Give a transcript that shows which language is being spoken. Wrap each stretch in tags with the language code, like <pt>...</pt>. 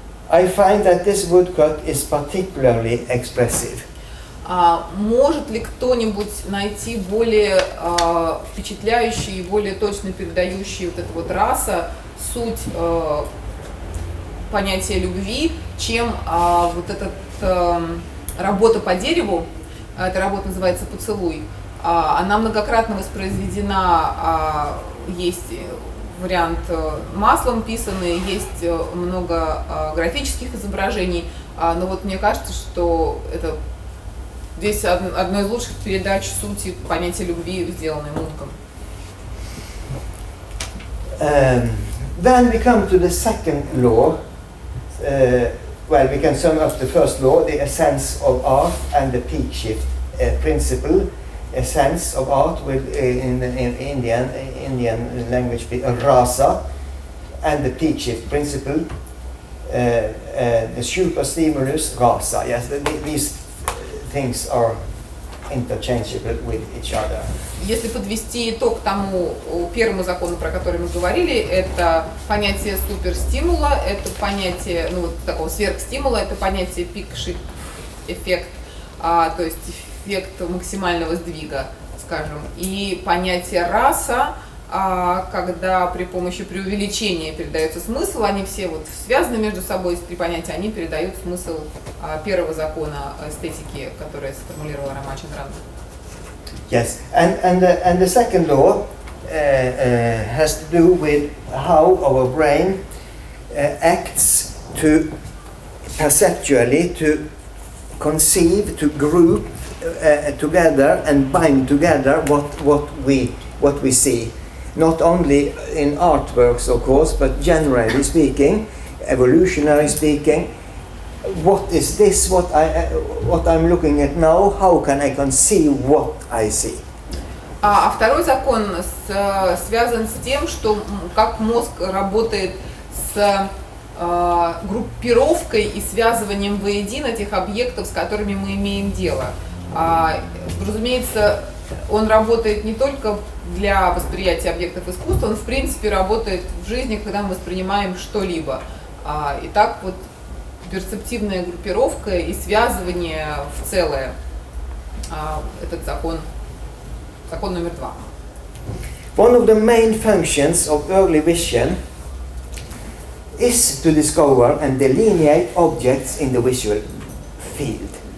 <en>I find that this woodcut is particularly expressive.</en> <ru>Может ли кто-нибудь найти более впечатляющий и более точно передающий вот эту вот раса, суть понятия любви, чем вот эта работа по дереву, эта работа называется «Поцелуй». Она многократно воспроизведена, есть вариант маслом писанный, есть много графических изображений, но вот мне кажется, что это здесь одно из лучших передач сути понятия любви, сделанной Мунком.</ru> <en>Then we come to the second law. Well, we can sum up the first law, the essence of art and the peak shift principle. Essence of art with in Indian language be rasa, and the peak shift principle the superstimulus rasa. Yes, these things are interchangeable with each other.</en> <ru>Если подвести итог тому первому закону, про который мы говорили, это понятие суперстимула, это понятие, ну, вот такого сверхстимула, это понятие пик-шифт эффект, то есть эффект максимального сдвига, скажем, и понятие раса, когда при помощи преувеличения передается смысл, они все вот связаны между собой, эти три понятия, они передают смысл первого закона эстетики, который сформулировал Рома Чандран.</ru> <en>Yes, and the second law has to do with how our brain acts to perceptually to conceive, to group together and bind together what we see. Not only in artworks, of course, but generally speaking, evolutionary speaking. What is this? What I'm looking at now? How can I conceive what I see?</en> <ru>А второй закон связан с тем, что как мозг работает с группировкой и связыванием воедино тех объектов, с которыми мы имеем дело. Разумеется, он работает не только для восприятия объектов искусства, он в принципе работает в жизни, когда мы воспринимаем что-либо. Итак, вот перцептивная группировка и связывание в целое. Этот закон номер 2.</ru> <en>One of the main functions of early vision is to discover and delineate objects in the visual field.</en>